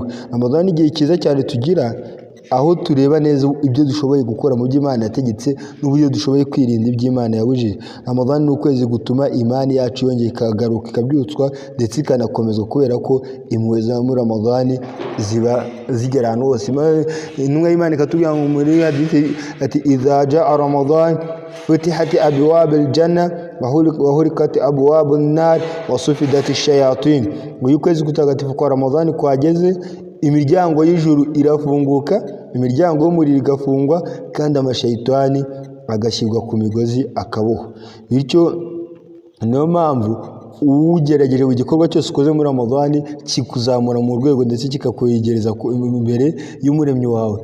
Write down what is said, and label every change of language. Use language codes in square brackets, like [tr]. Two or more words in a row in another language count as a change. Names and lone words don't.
[rw] Ramadani igihe cyiza cyane tugira, aho tureba neza ibyo dushoboye gukora mu by'Imana yategetse n'uburyo dushoboye kwirinda iby'Imana yabujije. Ramadani ni ukwezi gutuma imani yacu yongera ikagaruka, ikabyutswa ndetse ikanakomezwa, kubera ko impuhwe za muri Ramadani ziba zigera ahantu hose. Intumwa y'Imana ikatubwira muri hadith ati [ar] إذا جاء رمضان فتحت أبواب الجنة وغلقت أبواب النار وصفدت الشياطين. [rw] Uyu kwezi gutagatifu kwa Ramadani kwageze, imiryango y'ijuru irafunguka, imiryango y'umuriro igafungwa, kandi amashayitani agashyirwa ku migozi akabohwa. Bityo niyo mpamvu ugerageje mu gikorwa cyose ukoze muri Ramadani kikuzamura mu rwego ndetse kikakwegereza imbere y'umuremyi wawe.